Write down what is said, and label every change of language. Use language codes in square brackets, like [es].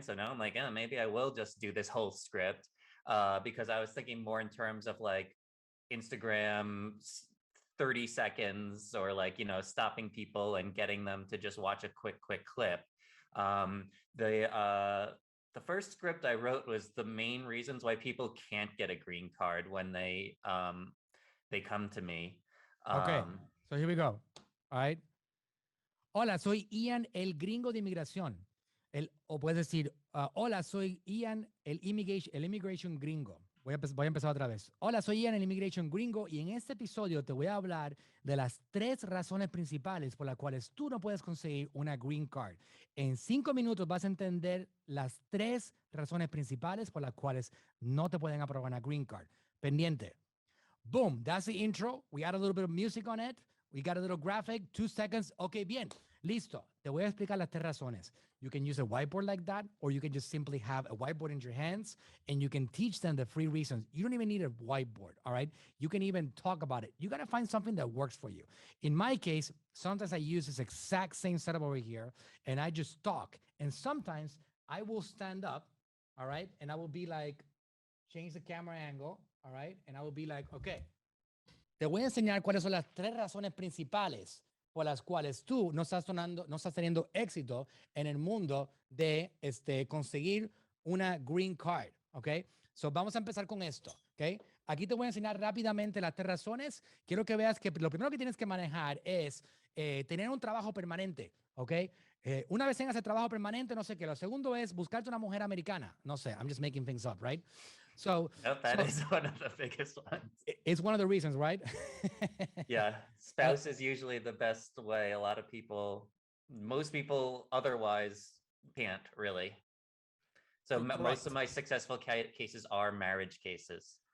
[en] So now I'm like, oh, maybe I will just do this whole script because I was thinking more in terms of like Instagram 30 seconds or like stopping people and getting them to just watch a quick clip. Um, the first script I wrote was the main reasons why people can't get a green card when they come to me. Okay, Um, so here we go. All right. [es] Hola, soy Ian, el gringo de inmigración. O puedes decir, hola, soy Ian, el [en] immigration gringo. [es] Voy a empezar otra vez. Hola, soy Ian, el [en] immigration gringo, [es] y en este episodio te voy a hablar de las 3 razones principales por las cuales tú no puedes conseguir una green card. En 5 minutos vas a entender las 3 razones principales por las cuales no te pueden aprobar una green card. Pendiente. [en] Boom, that's the intro. We add a little bit of music on it. We got a little graphic, 2 seconds. [es] Okay, bien, listo. Te voy a explicar las 3 razones. [en] You can use a whiteboard like that, or you can just simply have a whiteboard in your hands and you can teach them the 3 reasons. You don't even need a whiteboard, all right? You can even talk about it. You got to find something that works for you. In my case, sometimes I use this exact same setup over here and I just talk. And sometimes I will stand up, all right? And I will be like, change the camera angle, all right? And I will be like, okay, [es] te voy a enseñar cuáles son las 3 razones principales por las cuales tú no estás teniendo éxito en el mundo de conseguir una green card, ¿ok? So vamos a empezar con esto, ¿ok? Aquí te voy a enseñar rápidamente las 3 razones. Quiero que veas que lo primero que tienes que manejar es tener un trabajo permanente, ¿ok? Una vez tengas el trabajo permanente, no sé qué. Lo segundo es buscarte una mujer americana. No sé, [en] I'm just making things up, right? So, Nope, that is one of the biggest ones. it's one of the reasons, right? Yeah, spouse is usually the best way. A lot of people, most people otherwise can't really. So most of my successful cases are marriage cases.